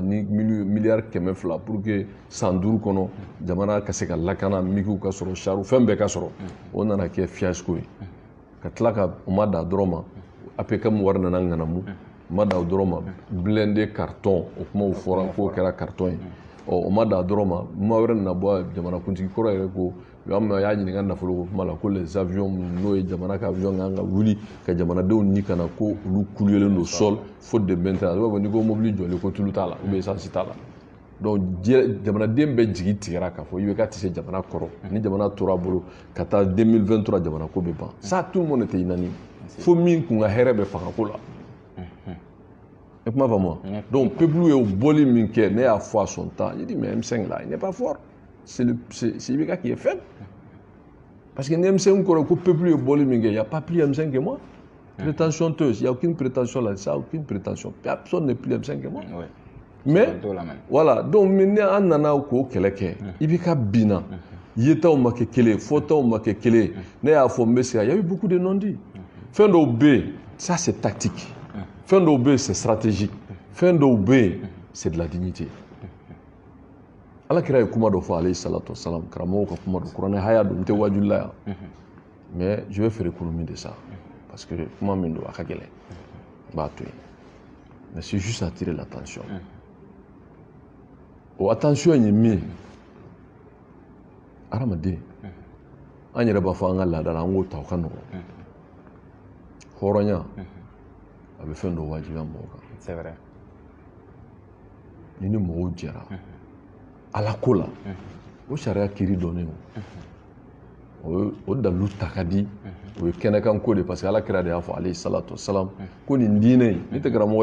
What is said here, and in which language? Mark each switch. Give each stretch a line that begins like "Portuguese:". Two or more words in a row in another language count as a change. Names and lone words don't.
Bambara: ni miliyari 200
French: pour que
Bambara: san 5 kɔnɔ jamana ka se ka lakana migiw ka sɔrɔ char fɛn bɛɛ ka sɔrɔ o nana kɛ fiasco ye ka tila ka u ma da dɔrɔn ma APCAM wari nana ŋanamu u ma da dɔrɔn ma
French: blindé carton
Bambara: o kumaw fɔra k'o kɛra carton ye o ma da dɔrɔn ma kuma wɛrɛ nana bɔ jamanakuntigi kɔrɔ yɛrɛ ko y'a ɲininka nafolo ko kuma la ko
French: les avions
Bambara: n'o ye jamana ka avion kan ka wuli ka jamanadenw ni kana ko olu kuluyelen don
French: sol faute de maintenance
Bambara: i b'a fɔ n'i ko mobili jɔlen ko tulu t'a la
French: ou bien
Bambara: essence t'a la donc jamanaden bɛɛ jigi tigɛra k'a fɔ IBK tɛ se jamana kɔrɔ ni jamana tora bolo ka taa 2023 jamana ko bɛ ban
French: ça tout le monde était unanime
Bambara: fo min kun ka hɛrɛ bɛ fangako la et kuma faamu
French: donc peuple
Bambara: ye bɔli min kɛ ne y'a fɔ
French: à son temps il dit mais M5 là il n'est pas fort c'est IBK qui est faible parce que
Bambara: ni M5 kɔrɔ ko peuple ye bɔli min kɛ
French: il y a pas plus M5 que moi prétentieuse il y a aucune prétention là ça aucune prétention personne n'est plus M5 que moi mais voilà donc maintenant
Bambara: an nana ko kɛlɛ kɛ IBK binna yetaw ma kɛ kelen fɔtaw ma kɛ kelen ne y'a fɔ n bɛ se
French: il y a eu beaucoup de non-dits
Bambara: fɛn dɔw bɛ yen
French: ça c'est tactique
Bambara: fɛn dɔw bɛ yen
French: c'est stratégique
Bambara: fɛn dɔw bɛ yen
French: c'est de la dignité
Bambara: Alakira ye kuma dɔ fɔ
Arabic: alayhi salatu wasalam
Bambara: karamɔgɔw ka kuma dɔ kuranɛ haya don n tɛ wajulila yan
French: mais je vais faire économie de ça parce que
Bambara: kuma min don a ka gɛlɛn n b'a to yen
French: mais c'est juste attirer l'attention
Bambara: o attention ye min ye hadamaden an yɛrɛ b'a fɔ an ka laada la an k'o ta o ka nɔgɔn hɔrɔnya a bɛ fɛn dɔ wajibiya mɔgɔw kan
French: c'est vrai
Bambara: ni mɔgɔw jɛra ala ko la o sariya kiiri dɔnnen o dalilu ta ka di o ye kɛnɛkan ko de
French: parce que
Bambara: Alakira de y'a fɔ
Arabic: alayhi salatu wasalam
Bambara: ko nin diinɛ in ne tɛ karamɔgɔ